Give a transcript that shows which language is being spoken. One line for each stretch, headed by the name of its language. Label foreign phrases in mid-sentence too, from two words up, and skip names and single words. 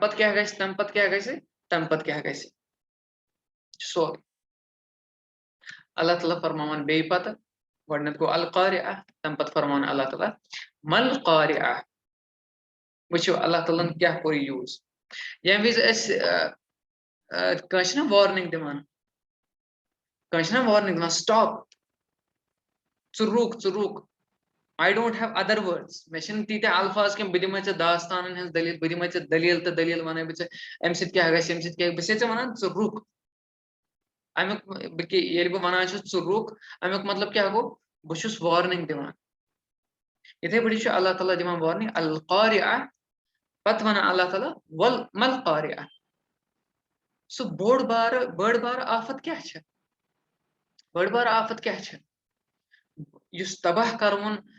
Kashmiri: پَتہٕ کیٛاہ گژھِ تَمہِ پَتہٕ کیٛاہ گژھِ تَمہِ پَتہٕ کیٛاہ گژھِ سورُے اللہ تعالیٰ فرماوان بیٚیہِ پَتہٕ گۄڈٕنٮ۪تھ گوٚو القاریہ تَمہِ پَتہٕ فرماوان اللہ تعالیٰ
Arabic: مل قاریہ
Kashmiri: وٕچھِو اللہ تعالیٰ ہن کیٛاہ کوٚر یوٗز ییٚمہِ وِزِ أسۍ کٲنٛسہِ چھِنہ وارنِنٛگ دِوان کٲنٛسہِ چھِنہ وارنِنٛگ دِوان سٹاپ ژٕ رُک
English: I don't have other
Kashmiri: وٲڈٕس مےٚ چھِنہٕ تیٖتیٛاہ الفاظ کینٛہہ بہٕ دِمے ژےٚ داستانن ہٕنٛز دٔلیٖل بہٕ دِمے ژےٚ دٔلیٖل تہٕ دٔلیٖل وَنَے بہٕ ژےٚ اَمہِ سۭتۍ کیٛاہ گژھِ اَمہِ سۭتۍ کیٛاہ بہٕ چھسے ژےٚ وَنان ژٕ رُک اَمیُک ییٚلہِ بہٕ وَنان چھُس ژٕ رُک اَمیُک مطلب کیٛاہ گوٚو بہٕ چھُس وارنِنٛگ دِوان یِتھَے پٲٹھۍ چھُ اللہ تعالیٰ دِوان وارنِنٛگ القاریہ پَتہٕ وَنان اللہ تعالیٰ
Arabic: مل قاریہ
Kashmiri: سُہ بٔڑ بارٕ آفت کیٛاہ چھِ بٔڑ بارٕ آفت کیٛاہ چھِ یُس تباہ کَروُن